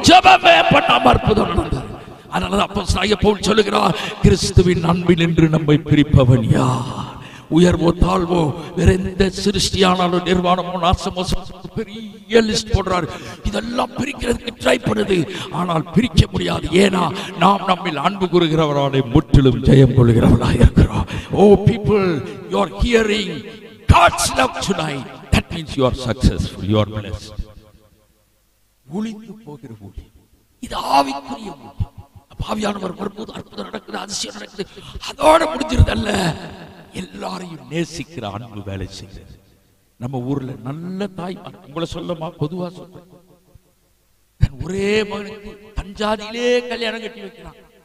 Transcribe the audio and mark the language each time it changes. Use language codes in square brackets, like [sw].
[ta] ஜெபமே பண்ணாம அற்புதம் நடந்தது. அதனால அப்போஸ்தலனாகிய பவுல் சொல்லுகிறார், கிறிஸ்துவின் அன்பில் நின்று நம்மை பிரிப்பவன் யார்? உயர்வோ தாழ்வோ, வேற எந்த சிருஷ்டியானாலும், நிர்வாணமோ, நாசமோ, பெரிய லிஸ்ட் போடுறாரு. இதெல்லாம் பிரிக்கிறதுக்கு ட்ரை பண்ணுது, ஆனால் பிரிக்க முடியாது. ஏன்னா நாம் நம்மில் அன்பு கூறுகிறவராலே முற்றிலும் ஜெயம் கொள்கிறவர்களாக இருக்கிறோம். [en] Oh people, you are hearing God's love tonight. That means you are successful, you are blessed. [ta] ஒளிந்து போகிற ஒளி, இது ஆவிக்குரிய ஒளி. ஆவியானவர் வரும்போது அற்புதம் நடக்குது, அதிசயம் நடக்குது. அதோட முடிஞ்சிருதல்ல, எல்லாரையும் நேசிக்கிற அன்பு வேலை செய்கிறது. நம்ம ஊர்ல நல்ல தாய், உங்களை சொல்லமா பொதுவா சொல்றேன், ஒரே மகனுக்கு தஞ்சாதியிலே கல்யாணம் கட்டி வைக்கிறான்.